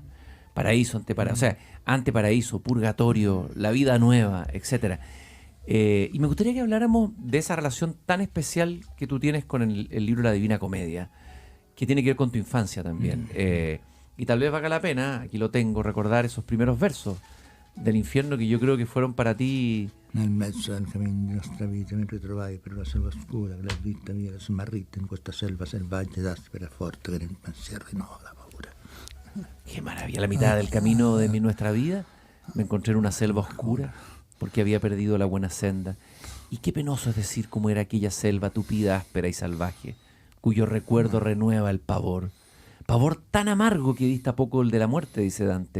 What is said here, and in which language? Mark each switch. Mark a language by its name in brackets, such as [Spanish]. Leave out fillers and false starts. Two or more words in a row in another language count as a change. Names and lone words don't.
[Spanish] Paraíso, anteparaíso, purgatorio, la vida nueva, etc. Y me gustaría que habláramos de esa relación tan especial que tú tienes con el libro La Divina Comedia, que tiene que ver con tu infancia también. Y tal vez valga la pena, aquí lo tengo, recordar esos primeros versos del infierno que yo creo que fueron para ti. [Italian] Nel mezzo del camino di nostra vita mi ritrovai per la selva oscura che la vita mia era smarrita in questa selva selvaggia ed aspera forte che nel pensiero rinnova la paura. [Spanish] Qué maravilla, la mitad del camino de nuestra vida me encontré en una selva oscura porque había perdido la buena senda. Y qué penoso es decir cómo era aquella selva tupida, áspera y salvaje, cuyo recuerdo renueva el pavor. Pavor tan amargo que dista poco el de la muerte, dice Dante.